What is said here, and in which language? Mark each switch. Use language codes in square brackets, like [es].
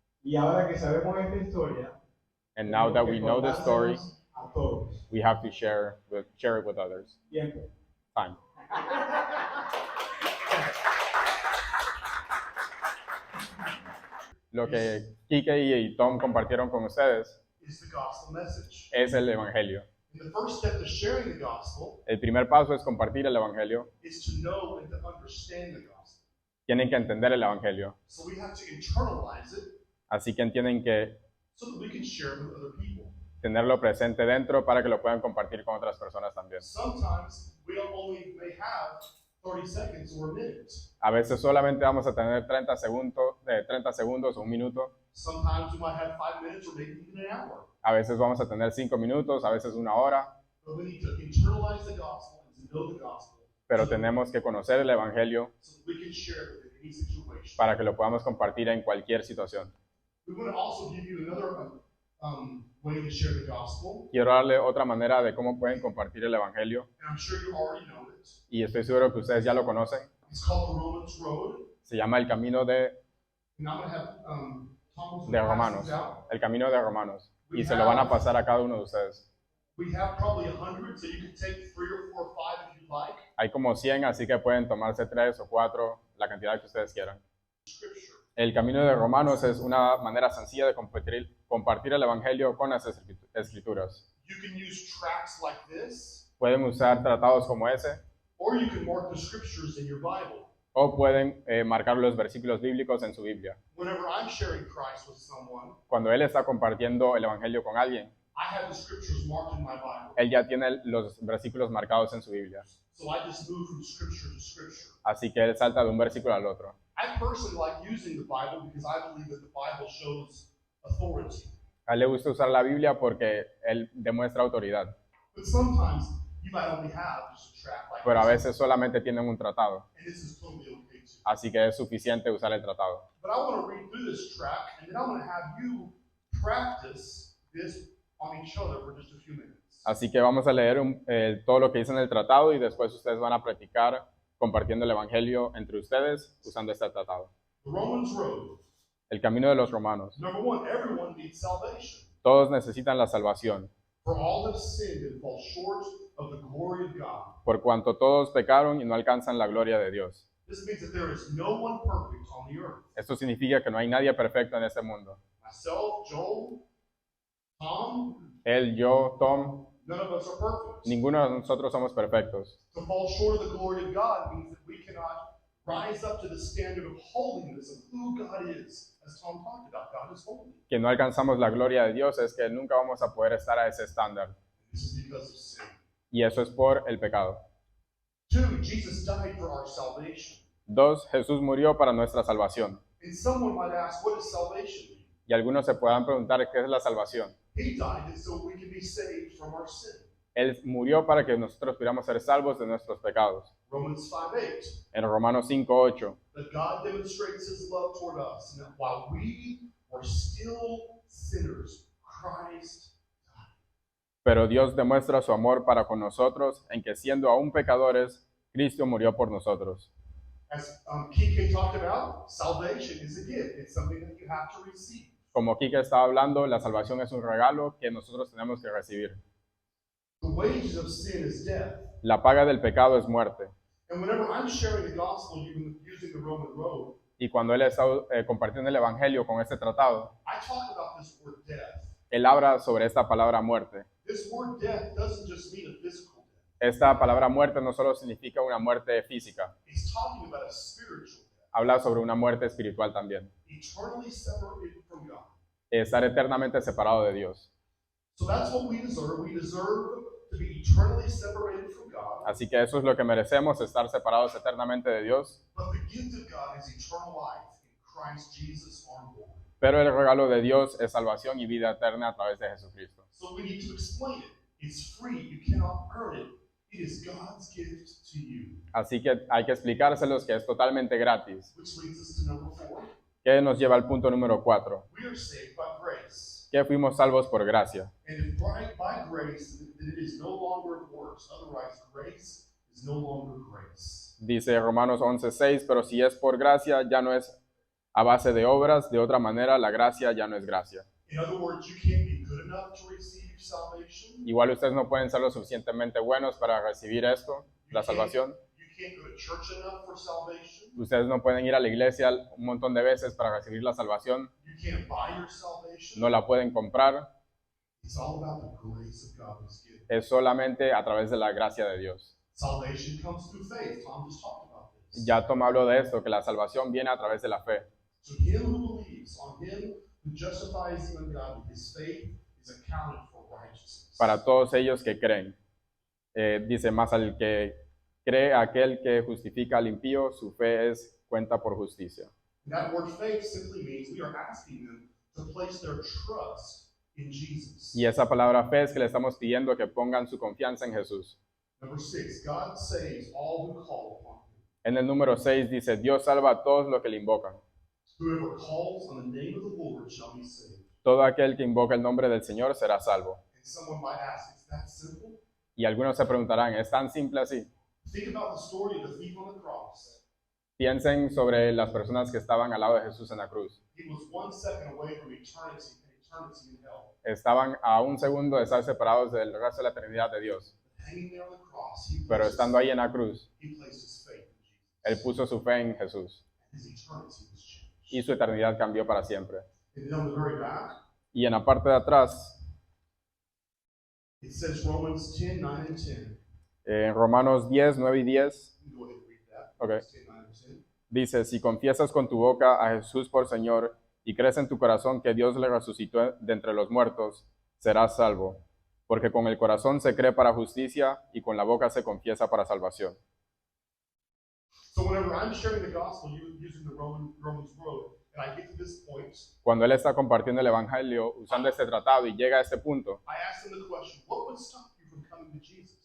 [es] Y ahora que sabemos esta historia, [en] and now that we know this story, [es] a todos. [en] we have to share it with others. [es] Tiempo. [en] Time. [es] Lo que Kike y Tom compartieron con ustedes [en] is the gospel message. [es] es el Evangelio. [en] And the first step to sharing the gospel [es] El primer paso es compartir el Evangelio. [en] is to know and to understand the gospel. [es] Tienen que entender el Evangelio. [en] So we have to internalize it [es] Así que tienen que [en] so that we can share it with other people. [es] tenerlo presente dentro para que lo puedan compartir con otras personas también. [en] Sometimes we don't only may have 30 seconds or a minute. [es] A veces solamente vamos a tener 30 segundos o un minuto. [en] Sometimes we might have 5 minutes or maybe even an hour. [es] A veces vamos a tener 5 minutos, a veces una hora. [en] But we need to internalize the gospel and to know the gospel [es] Pero tenemos que conocer el Evangelio [en] so that we can share it within any situation. [es] para que lo podamos compartir en cualquier situación. [en] We want to also give you another way to share the gospel, [es] Quiero darle otra manera de cómo pueden compartir el Evangelio, [en] and I'm sure you already know it. [es] y estoy seguro que ustedes ya lo conocen. [en] It's called the Romans Road, [es] Se llama el camino de [en] and I'm going to have Thomas [es] Romanos. El camino de Romanos. Y se lo van a pasar a cada uno de ustedes. [en] We have probably 100, so you can take 3 or 4 or 5 if you'd like. [es] Hay como 100, así que pueden tomarse 3 o 4, la cantidad que ustedes quieran. [en] Scripture. [es] El camino de Romanos es una manera sencilla de compartir el Evangelio con las escrituras. [en] You can use tracts like this, [es] Pueden usar tratados como ese, [en] or you can mark the scriptures in your Bible. [es] o pueden marcar los versículos bíblicos en su Biblia. [en] Whenever I'm sharing Christ with someone, [es] Cuando él está compartiendo el Evangelio con alguien, [en] I have the scriptures marked in my Bible. [es] él ya tiene los versículos marcados en su Biblia. [en] So I just move from scripture to scripture. [es] Así que él salta de un versículo al otro. [en] I personally like using the Bible because I believe that the Bible shows authority. [es] A él le gusta usar la Biblia porque él demuestra autoridad. [en] But sometimes you might only have just a tract like [es] Pero a [en] this, [es] veces solamente tienen un tratado. [en] and this is totally okay too. [es] Así que es suficiente usar el tratado. [en] But I want to read through this tract, and then I'm going to have you practice this on each other for just a few minutes. [es] Así que vamos a leer todo lo que dice en el tratado y después ustedes van a practicar compartiendo el Evangelio entre ustedes usando este tratado. [en] The Romans Road. [es] El camino de los romanos. [en] Number 1, everyone needs salvation. [es] Todos necesitan la salvación, [en] For all have sinned and fall short of the glory of God. [es] por cuanto todos pecaron y no alcanzan la gloria de Dios. [en] This means that there is no one perfect on the earth. [es] Esto significa que no hay nadie perfecto en este mundo. [en] Myself, Joel, Tom, [es] Él, yo, Tom, [en] none of us are perfect. [es] ninguno de nosotros somos perfectos. [en] To fall short of the glory of God means that we cannot rise up to the standard of holiness of who God is. As Tom talked about, God is holy. [es] Que no alcanzamos la gloria de Dios es que nunca vamos a poder estar a ese estándar. [en] This is because of sin. [es] Y eso es por el pecado. [en] 2, Jesus died for our salvation. [es] 2, Jesús murió para nuestra salvación. [en] And someone might ask, what does salvation mean? [es] Y algunos se puedan preguntar qué es la salvación. [en] He died so we can be saved from our sin. [es] Él murió para que nosotros pudiéramos ser salvos de nuestros pecados. [en] Romans 5:8. [es] En Romanos 5:8, [en] That God demonstrates his love toward us, and that while we were still sinners, Christ died. [es] pero Dios demuestra su amor para con nosotros en que siendo aún pecadores, Cristo murió por nosotros. [en] As Kike talked about, salvation is a gift. It's something that you have to receive. [es] Como Kike estaba hablando, la salvación es un regalo que nosotros tenemos que recibir. [en] The wages of sin is death. [es] La paga del pecado es muerte. [en] And whenever I'm sharing the gospel using the Roman road, [es] Y cuando él está compartiendo el Evangelio con este tratado, [en] I talk about this word death. [es] él habla sobre esta palabra muerte. [en] This word death doesn't just mean a physical death. [es] Esta palabra muerte no solo significa una muerte física, [en] It's talking about a spiritual death, [es] habla sobre una muerte espiritual también. [en] eternally separated from God. [es] Estar eternamente separado de Dios. [en] So that's what we deserve. We deserve to be eternally separated from God. [es] Así que eso es lo que merecemos, estar separados eternamente de Dios. [en] But the gift of God is eternal life in Christ Jesus our Lord. [es] Pero el regalo de Dios es salvación y vida eterna a través de Jesucristo. [en] So we need to explain it. It's free. You cannot earn it. It is God's gift to you. [es] Así que hay que explicárselos que es totalmente gratis. [en] Which leads us to number 4. [es] Que nos lleva al punto número 4. [en] We are saved by grace. [es] Que fuimos salvos por gracia. [en] And if by grace, then it is no longer of works. Otherwise, grace is no longer grace. [es] Dice Romanos 11:6, pero si es por gracia, ya no es a base de obras, de otra manera la gracia ya no es gracia. [en] In other words, you can't be good enough to receive salvation. [es] Igual ustedes no pueden ser lo suficientemente buenos para recibir esto, la salvación. [en] You can't go to church enough for salvation. [es] Ustedes no pueden ir a la iglesia un montón de veces para recibir la salvación. [en] You can't buy your salvation. [es] No la pueden comprar. [en] It's all about the grace of God that's given. [es] Es solamente a través de la gracia de Dios. [en] Salvation comes through faith. Tom just talked about this. [es] Ya Tom habló de esto, que la salvación viene a través de la fe. [en] So him who believes, on him who justifies the ungodly, his faith is accounted for righteousness. [es] Para todos ellos que creen. Dice más al que cree aquel que justifica al impío, su fe es cuenta por justicia. [en] And that word faith simply means we are asking them to place their trust in Jesus. [es] Y esa palabra fe es que le estamos pidiendo que pongan su confianza en Jesús. [en] Number 6, God saves all who call upon him. [es] En el número 6 dice, Dios salva a todos los que le invocan. [en] Whoever calls on the name of the Lord shall be saved. [es] Todo aquel que invoca el nombre del Señor será salvo. [en] And someone might ask, is that simple? [es] Y algunos se preguntarán, ¿es tan simple así? [en] Think about the story of the thief on the cross. [es] Piensen sobre las personas que estaban al lado de Jesús en la cruz. [en] He was 1 second away from eternity in hell. [es] Estaban a un segundo de estar separados del resto de la eternidad de Dios. [en] Hanging there on the cross, he [es] Pero estando ahí en la cruz, [en] placed his faith in Jesus. [es] él puso su fe en Jesús. [en] His eternity was changed. [es] Y su eternidad cambió para siempre. [en] And then on the very back, [es] Y en la parte de atrás, [en] it says Romans 10, 9, and 10. [es] en Romanos 10, 9 y 10, [en] You can go ahead and read that. Okay. Romans 10, 9, and 10. [es] dice, si confiesas con tu boca a Jesús por Señor y crees en tu corazón que Dios le resucitó de entre los muertos, serás salvo. Porque con el corazón se cree para justicia y con la boca se confiesa para salvación. [en] So whenever I'm sharing the gospel using the Romans road, and I get to this point, [es] Cuando él está compartiendo el Evangelio usando este tratado y llega a este punto, [en] I ask them the question, what would stop you from coming to Jesus?